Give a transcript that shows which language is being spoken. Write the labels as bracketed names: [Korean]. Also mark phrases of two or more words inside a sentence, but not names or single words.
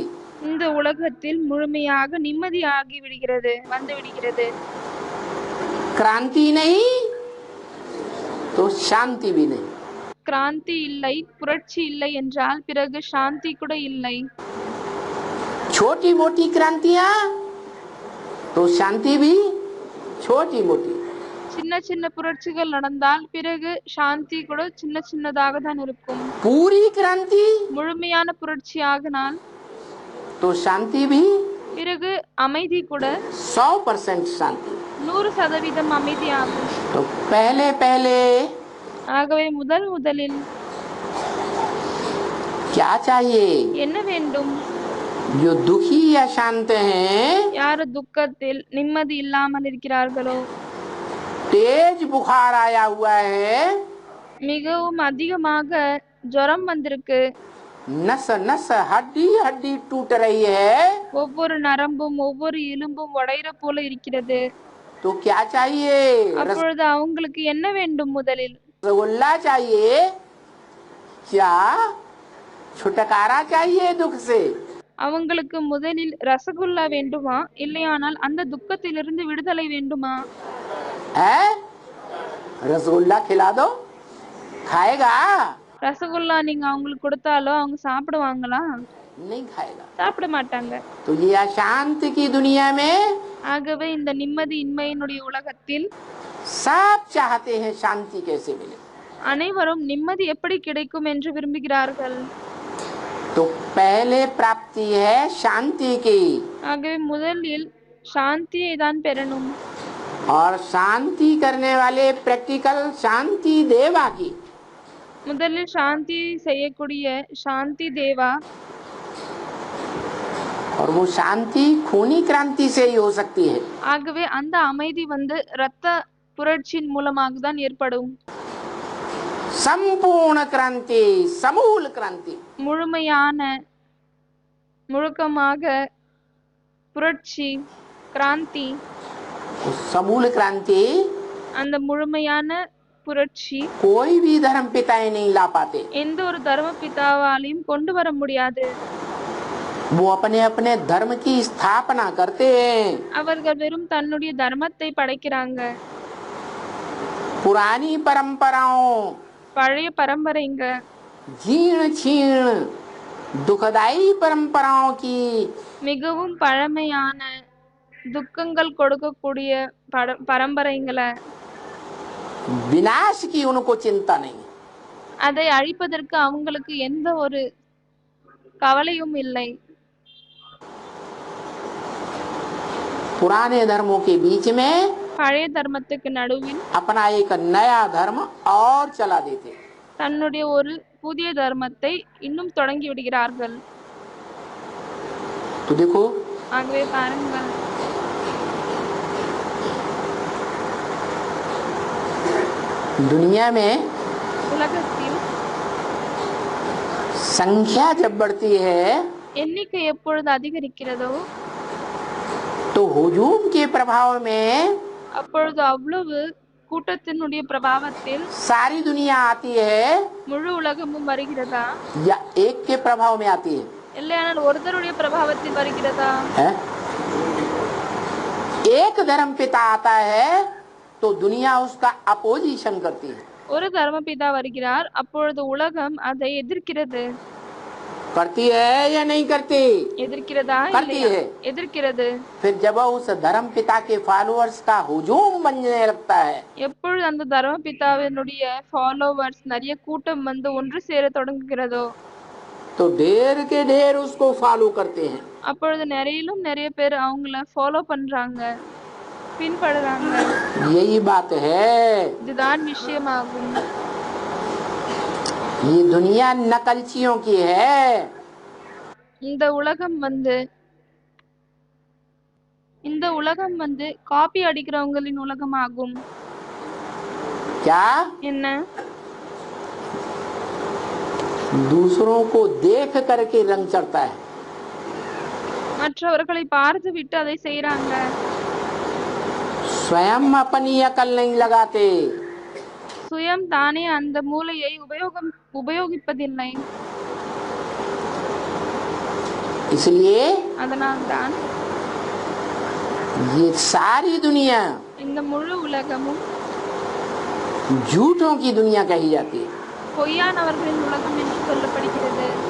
[Tamil] இந்த உலகத்தில் முழுமையாக நிம்மதியாகி விடுகிறது, வந்து விடுகிறது. [Hindi] क्रांति नहीं तो शांति भी नहीं. [Tamil] கிராந்தி இல்லை, புரட்சி இல்லை என்றால் பிறகு சாந்தி கூட இல்லை. [Hindi] छोटी मोटी क्रांतियां तो शांति भी छोटी मोटी. [Tamil] சின்ன சின்ன புரட்சிகள் நடந்தால் பிறகு சாந்தி கூட சின்ன சின்னதாக தான் இருக்கும். [Hindi] पूरी क्रांति [Tamil] முழுமையான புரட்சி ஆகினால் [Hindi] तो शांति भी [Tamil] பிறகு அமைதி கூட [Hindi] 100% शांति. [Tamil] 100% அமைதி ஆகும். [Hindi] तो पहले पहले [Tamil] ஆகவே முதலில் [Hindi] क्या चाहिए? [Tamil] என்ன வேண்டும்? [Hindi] जो दुखी या शांत हैं, [Tamil] யார் துக்கத்தில் நிம்மதி இல்லாமல் இருக்கிறார்களோ, [Hindi] तेज बुखार आया हुआ है, [Tamil] மிகவும் அதிகமாக ஜுரம் வந்திருக்கு, [Hindi] नस नस हड्डी हड्डी टूट रही है, [Tamil] ஒவ்வொரு நரம்பும் ஒவ்வொரு எலும்பும் உடையிற போல இருக்கிறது. [Hindi] तो क्या चाहिए? [Tamil] அப்பொழுது அவங்களுக்கு என்ன வேண்டும்? முதலில் [Hindi] रसगुल्ला चाहिए क्या? छुटकारा चाहिए दुख से? [Tamil] அவங்களுக்கு முதலில் ரசகுல்லா வேண்டுமா, இல்லையானால் அந்த துக்கத்திலிருந்து விடுதலை வேண்டுமா? [Hindi] है रसगुल्ला खिला दो, खाएगा? [Tamil] ரசகுல்லா நீங்க அவங்களுக்கு கொடுத்தாலோ அவங்க சாப்பிடுவாங்களா? [Hindi] नहीं खाएगा. [Tamil] சாப்பிட மாட்டாங்க. [Hindi] तो ये अशांत की दुनिया में [Tamil] ஆகவே இந்த நிம்மதி இன்மையினுடைய உலகத்தில் [Hindi] सब चाहते हैं शांति कैसे मिले. [Tamil] அனைவரும் நிம்மதி எப்படி கிடைக்கும் என்று விரும்புகிறார்கள். [Hindi] तो पहले प्राप्ति है शांति की, [Tamil] ஆகவே முதலில் சாந்தியை தான் பெறணும். [Hindi] और शांति करने वाले प्रैक्टिकल शांति देवा की. [Tamil] முதலில் சாந்தி செய்யக்கூடிய சாந்தி தேவா, [Hindi] और वो शांति खूनी क्रांति से ही हो सकती है. [Tamil] ஆகவே அந்த அமைதி இரத்த புரட்சியின் மூலமாக தான் ஏற்படும். [Hindi] संपूर्ण क्रांति, समूल क्रांति. [Tamil] முழுமையான முழுக்கமாக புரட்சி கிராந்தி, [Hindi] उस समूल क्रांति [Tamil] அந்த முழுமையான புரட்சி [Hindi] कोई भी धर्म पिताएं नहीं ला पाते. [Tamil] எந்த ஒரு தர்ம பிதாவாலையும் கொண்டு வர முடியாது. [Hindi] वो अपने अपने धर्म की स्थापना करते हैं. [Tamil] அவர்கள் வெறும் தன்னுடைய தர்மத்தை படைக்கிறாங்க. [Hindi] पुरानी परंपराओं, [Tamil] பழைய பரம்பரைங்க, [Hindi] जीर्ण छीर्ण दुखदाई परंपराओं की [Tamil] மிகவும் பழமையான துக்கங்கள் கொடுக்கக்கூடிய பரம்பரைங்களை, [Hindi] विनाश की उनको चिंता नहीं. [Tamil] அதை அழிப்பதற்கு அவங்களுக்கு எந்த ஒரு கவலையும் இல்லை. [Hindi] पुराने धर्मों के बीच में [Tamil] பழைய தர்மத்துக்கு நடுவில் [Hindi] अपना एक नया धर्म और चला देते. [Tamil] தன்னுடைய ஒரு புதிய தர்மத்தை இன்னும் தொடங்கி விடுகிறார்கள். [Hindi] तो देखो [Tamil] ஆகவே பாருங்கள், [Hindi] दुनिया में [Tamil] உலகத்தில் [Hindi] संख्या जब बढ़ती है [Tamil] எண்ணிக்கை எப்பொழுது அதிகரிக்கிறதோ [Hindi] तो हुजूम के प्रभाव में [Tamil] அப்பொழுது அவ்வளவு கூட்டத்தினுடைய பிரபாவத்தில் [Hindi] सारी दुनिया आती है, [Tamil] முழு உலகமும் வருகிறதா, [Hindi] या एक के प्रभाव में आती है? [Tamil] இல்லையானால் ஒருத்தருடைய பிரபாவத்தில் வருகிறதா? [Hindi] है? एक धर्म पिता आता है तो दुनिया उसका अपोजिशन करती है. [Tamil] ஒரு தர்மபிதா வருகிறார், அப்பொழுது உலகம் அதை எதிர்க்கிறது. [Hindi] करती है या नहीं करती? [Tamil] எதிர்க்கிறதா? [Hindi] करती [Tamil] இல்லையா? [Hindi] है. [Tamil] எதிர்க்கிறது. [Hindi] फिर जब उस धर्म पिता के फॉलोअर्स का हुजूम बनने लगता है [Tamil] எப்பொழுது அந்த தர்மபிதாவினுடைய ஃபாலோவர்ஸ் நிறைய கூட்டம் ஒன்று சேர தொடங்குகிறதோ [Hindi] तो ढेर के ढेर उसको फॉलो करते हैं. [Tamil] அப்பொழுது நிறைய பேர் அவங்கள ஃபாலோ பண்றாங்க, பின்படுறாங்க. [Hindi] यही बात है. [Tamil] இதுதான் விஷயமாகும். [Hindi] ये दुनिया नकलचियों की है। [Tamil] இந்த உலகம் வந்து காப்பி அடிக்கிறவங்களின் உலகமாகும். [Hindi] क्या? [Tamil] என்ன? [Hindi] दूसरों को देख करके रंग चढ़ता है, [Tamil] மற்றவர்களை பார்த்து விட்டு அதை செய்றாங்க. [Hindi] स्वयं अपनी अकल नहीं लगाते। [Tamil] சுயம் தானே அந்த மூளையை உபயோகிப்பதில்லை. [Hindi] इसलिए [Tamil] அதனால்தான் [Hindi] ये सारी दुनिया [Tamil] இந்த முழு உலகமும் [Hindi] झूठों की दुनिया कही जाती है। [Tamil] பொய்யானவர்களின் உலகம் என்று சொல்லப்படுகிறது.